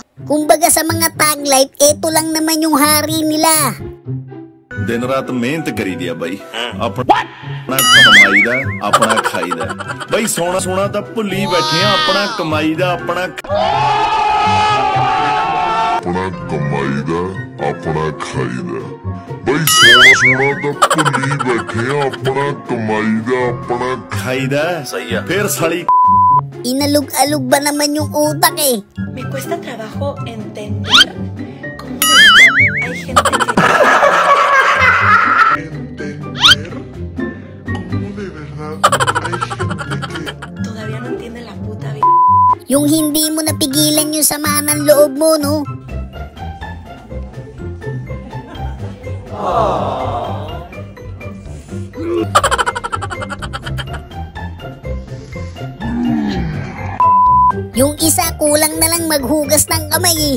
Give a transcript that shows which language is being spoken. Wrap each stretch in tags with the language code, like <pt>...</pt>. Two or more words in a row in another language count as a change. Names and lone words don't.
<tl>Kumbaga sa mga tag life, eto lang naman yung hari nila.</tl> <pa>ਦਿਨ ਰਾਤ ਮਿਹਨਤ ਕਰੀ ਦਿਆ ਭਾਈ ਅਪਣਾ ਕਮਾਈ ਦਾ ਅਪਣਾ ਖਾਈ ਦਾ ਭਾਈ ਸੋਨਾ ਸੋਨਾ ਤੋ ਭੁਲੀ ਬੈਠੇ ਹੈਂ ਅਪਣਾ ਕਮਾਈ ਦਾ ਅਪਣਾ ਕਮਾਈ ਦਾ ਅਪਣਾ ਖਾਈ ਦਾ ਭਾਈ ਸੋਨਾ ਸੋਨਾ ਤੋ ਭੁਲੀ ਬੈਠੇ ਹੈਂ ਅਪਣਾ ਕਮਾਈ ਦਾ ਅਪਣਾ ਖਾਈ ਦਾ ਸਹੀ ਹੈ ਫਿਰ ਸਾਲੀ</pa> <tl>Inalug-alug ba naman yung utak eh?</tl> <es>Me cuesta trabajo entender cómo de verdad hay gente que... Todavía no entiende la puta vida.</es> <tl>Yung hindi mo napigilan yung sama ng loob mo, no? Yung isa kulang na lang maghugas ng kamay eh.</tl>